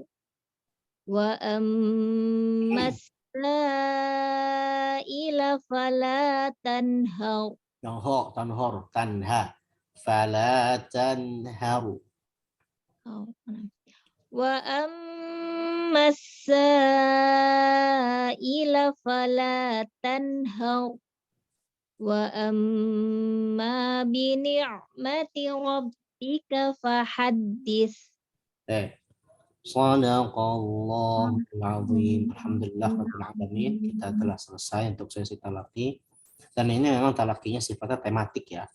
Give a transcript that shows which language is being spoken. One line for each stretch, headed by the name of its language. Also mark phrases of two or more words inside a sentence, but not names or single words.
Arabic: وأما السائل فلا تنهر. تنها فلا تنهر. وأما السائل فلا تنهر. وأما بنعمة ربك فحدث. صدق الله العظيم. الحمد لله رب العالمين.
Indonesian: Kita telah selesai untuk sesi talaqi. Dan ini memang talaqinya sifatnya tematik ya.